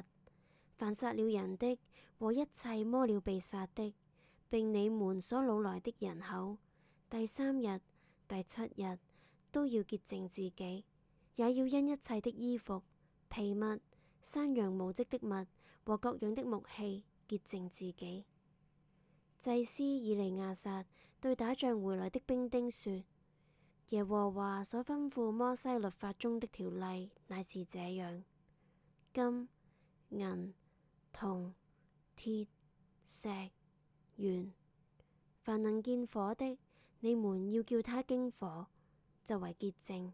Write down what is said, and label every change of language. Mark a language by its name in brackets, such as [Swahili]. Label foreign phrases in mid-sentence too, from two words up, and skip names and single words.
[Chinese] 凡殺了人的和一切摸了被殺的，並你們所擄來的人口，第3日、第7日都要潔淨自己，也要因一切的衣服、皮物、山羊毛織的物和各樣的木器潔淨自己。祭司以利亞撒對打仗回來的兵丁說：耶和華所吩咐摩西律法中的條例乃是這樣：金、銀、銅、鐵、石、鉛，凡能見火的，你們要叫他經火，就為潔淨。